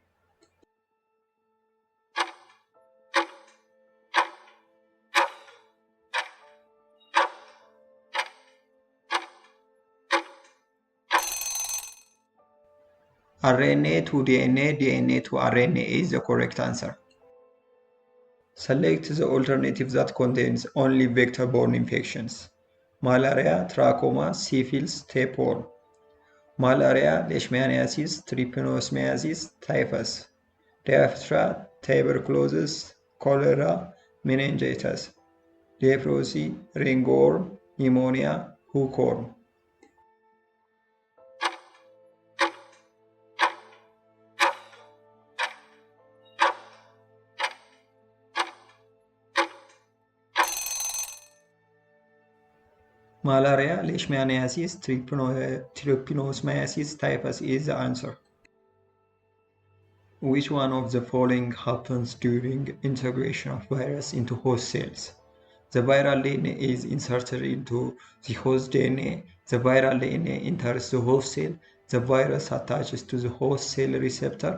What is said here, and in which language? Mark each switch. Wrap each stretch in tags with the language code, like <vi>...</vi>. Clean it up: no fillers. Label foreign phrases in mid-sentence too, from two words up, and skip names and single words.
<en>RNA to DNA, DNA to RNA is the correct answer. Select the alternative that contains only vector-borne infections. Malaria, trachoma, syphilis, tapeworm. Malaria, leishmaniasis, trypanosomiasis, typhus. Diphtheria, tuberculosis, cholera, meningitis. Leprosy, ringworm, pneumonia, hookworm. Malaria, leishmaniasis, trypanosomiasis, typhus is the answer. Which one of the following happens during integration of virus into host cells? The viral DNA is inserted into the host DNA. The viral DNA enters the host cell. The virus attaches to the host cell receptor.</en>